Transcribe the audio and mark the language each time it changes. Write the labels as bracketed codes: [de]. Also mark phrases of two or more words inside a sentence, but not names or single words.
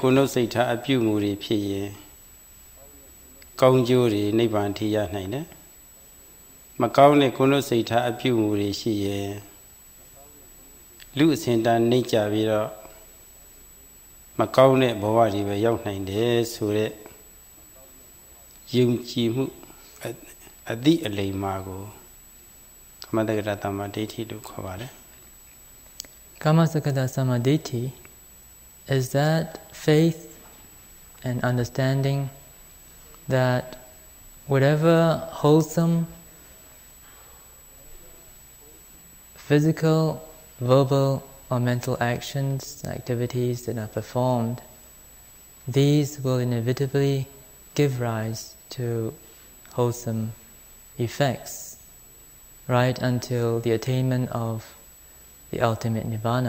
[my] ကိုယ်နှုတ်စိတ်ထားအပြုမှုတွေဖြစ်ရင်ကောင်းကျိုးတွေနိဗ္ဗာန်ထိရနိုင်တယ်မကောင်းတဲ့ကိုယ်နှုတ်စိတ်ထားအပြုမှုတွေရှိရင်လူအစဉ်တန်းနှိမ့်ကြပြီးတော့မကောင်းတဲ့ဘဝတွေပဲရောက်နိုင်တယ်ဆိုတဲ့ယုံကြည်မှုအသည့်အလိမ္မာကိုကမ္မတက္ကတာသမဒိဋ္ဌိလို့ခေါ်ပါတယ် [en] Kamasakata Samadhi is that faith and understanding that whatever wholesome physical, verbal or mental actions, activities that are performed, these will inevitably give rise to wholesome effects right until the attainment of the ultimate Nibbana.